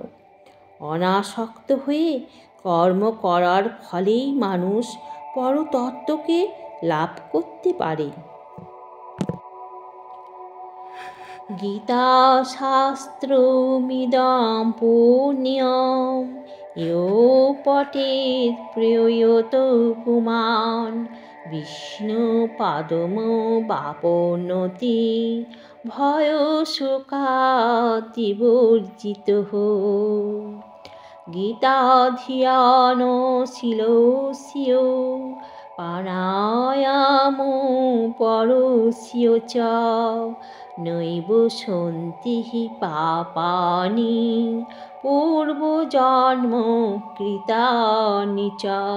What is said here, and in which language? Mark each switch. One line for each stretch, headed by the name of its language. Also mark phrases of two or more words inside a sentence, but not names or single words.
Bangla: অনাসক্ত হয়ে কর্ম করার ফলেই মানুষ পরতত্ত্বকে লাভ করতে পারে।
Sanskrit: গীতাশাস্ত্রমিদং পুণ্যং ইয়ো পঠেৎ প্রয়াতো পুমাन् বিষ্ণুপাদমবাপ্নোতি ভয়শোকাতিবর্জিতঃ। গীতাধ্যয়নশীলস্য প্রাণায়ামো পরস্য চ নৈব সন্তি পাপানি পূর্বজন্ম কৃতানি চ।